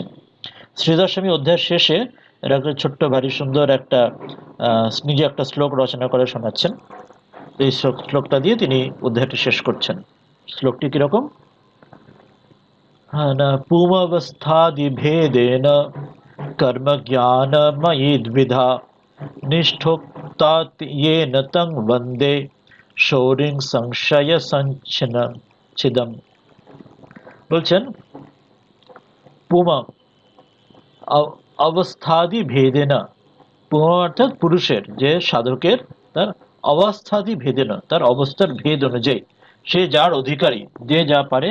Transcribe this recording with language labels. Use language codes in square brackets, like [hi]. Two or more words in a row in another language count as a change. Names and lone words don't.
[bn] শ্রীধর স্বামী অধ্যায় শেষে এর একটা ছোট্ট ভারী সুন্দর একটা নিজে একটা শ্লোক রচনা করে শোনাচ্ছেন। এই শ্লোকটা দিয়ে তিনি অধ্যায়টি শেষ করছেন। শ্লোকটি কিরকম? [sa] পুমवस्थादिभेदेन कर्मज्ञानमयी द्विधा निष्ठोक्ता येन तं वन्दे शौरिं संशयसञ्छिदम्। [bn] বলছেন পুমা অবস্থাদি ভেদেনা, পুমা অর্থাৎ পুরুষের, যে সাধকের তার অবস্থাদি ভেদেনা, তার অবস্থার ভেদ অনুযায়ী সে যার অধিকারী, যে যা পারে।